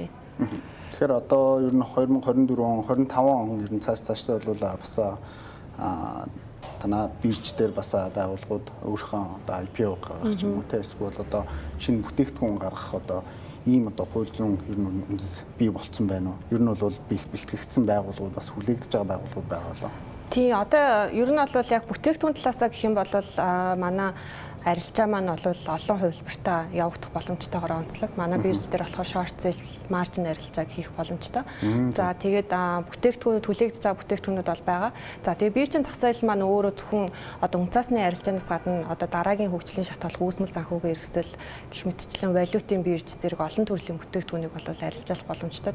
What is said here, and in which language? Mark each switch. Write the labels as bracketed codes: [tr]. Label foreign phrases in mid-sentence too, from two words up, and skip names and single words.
[mn] Тэгэхээр одоо ер нь 2024 он 25 он ер нь цаашдаа бол бас танаа бирж дээр бас байгууллагууд өөрийнхөө одоо IPO гаргах ч юм уу те эсвэл одоо шинэ бүтээгдэхүүн гаргах одоо ийм одоо хууль зүйн ер нь үндэс бий болцсон байна уу? Ер нь бол бэлтгэгдсэн байгууллагууд бас хүлээгдэж байгаа байгууллагууд байгаа лөө. Тий, одоо ер нь бол яг бүтээгдэхүүн талаасаа гэх юм бол манай арилжаа маань бол олон хувилбартаа явагдах боломжтойгоор онцлог. Манай бирж дээр болохоор [en] short sale margin [mn] арилжааг хийх боломжтой. За тэгээд бүтээгдэхүүнүүд хүлээгдэж байгаа бүтээгдэхүүнүүд бол байгаа. За тэгээд биржийн зах зээл маань өөрөө зөвхөн одоо үнцаасны арилжаанаас гадна одоо дараагийн хөгжлийн шатгалах үүсмэл санхүүгийн хэрэгсэл гэх мэтчлэн валютын бирж зэрэг олон төрлийн бүтээгдэхүүнийг бол арилжаалах боломжтой.